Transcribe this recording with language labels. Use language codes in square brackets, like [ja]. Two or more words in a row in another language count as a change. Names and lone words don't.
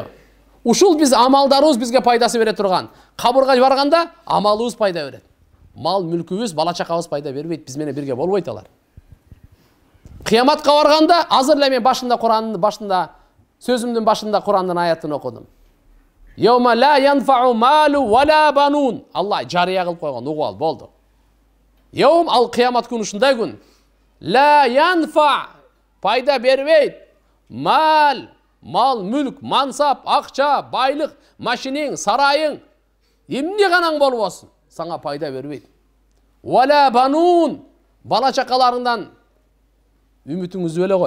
[ky] Ушул биз амалдарыбыз бизге пайдасы бере турган. Кабырга барганда амалыбыз пайда берет. Мал мүлкүбүз, бала чакабыз пайда бербейт, биз менен бирге болбойт алар. Кыяматка барганда, азыр эле мен сөзүмдүн башында Курандын аятын окудум. [ar] يوم لا ينفع مال ولا بنون. [ky] Алла жарыя кылып койгон, угуп ал, болду. [ar] يوم القيامة [ky] күнү ушундай күн. [ar] لا ينفع, [ky] пайда бербейт. Мал, мүлк, мансап, акча, байлык, машинең, сарайың, эмне канаң болбосун, саңа пайда бербейт. [ar] ولا بنون, [ky] бала чакаларыңдан үмүтүңдү үзбөй эле кой.